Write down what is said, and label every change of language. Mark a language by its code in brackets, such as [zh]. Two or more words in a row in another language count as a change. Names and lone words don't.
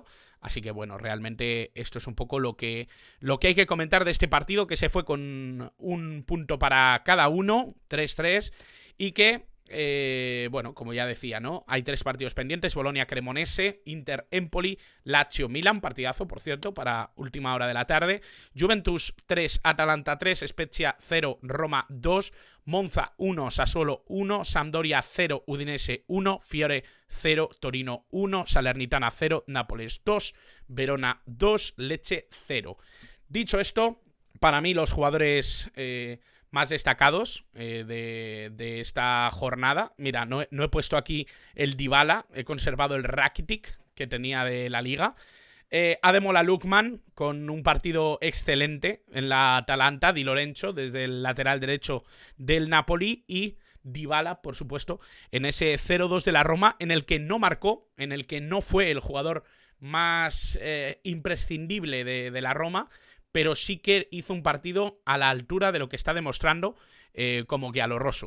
[es] Así que bueno, realmente esto es un poco lo que hay que comentar de este partido, que se fue con un punto para cada uno, 3-3, y que bueno, como ya decía, ¿no? Hay 3 partidos pendientes: Bolonia-Cremonese, Inter-Empoli, Lazio-Milan, partidazo, por cierto, para última hora de la tarde. Juventus 3, Atalanta 3, Spezia 0, Roma 2, Monza 1, Sassuolo 1, Sampdoria 0, Udinese 1, Fiore 0, Torino 1, Salernitana 0, Nápoles 2, Verona 2, Lecce 0. Dicho esto, para mí los jugadores más destacados de esta jornada. Mira, no he puesto aquí el Dybala, he conservado el Rakitic que tenía de la liga. Ademola Lookman con un partido excelente en la Atalanta, Di Lorenzo desde el lateral derecho del Napoli, y Dybala, por supuesto, en ese 0-2 de la Roma, en el que no marcó, en el que no fue el jugador más imprescindible de la Roma, pero sí que hizo un partido a la altura de lo que está demostrando como que a lo Rosso.